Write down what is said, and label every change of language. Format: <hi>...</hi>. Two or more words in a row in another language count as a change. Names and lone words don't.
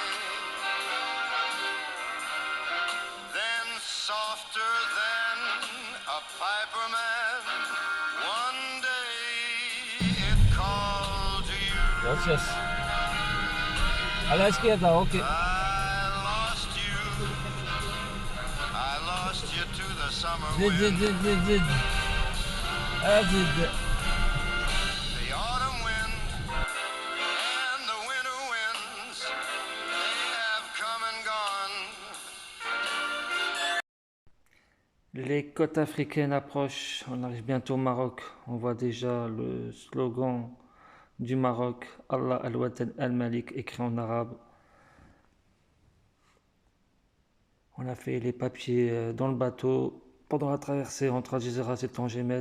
<en>Then softer than a piper man, one day it called to you.</en> <es>Gracias. A la izquierda, ok.</es> <en>I lost you to the summer Zid, zid, wind, zid, zid, zid. Ah, zid. the autumn wind, and the winter winds. They have come and gone.</en> <fr>Les côtes africaines approchent. On arrive bientôt au Maroc. On voit déjà le slogan du Maroc,</fr> <ar>الله الوطن الملك,</ar> <fr>écrit en arabe. On a fait les papiers dans le bateau pendant la traversée entre Algeciras et Tangemed.</fr>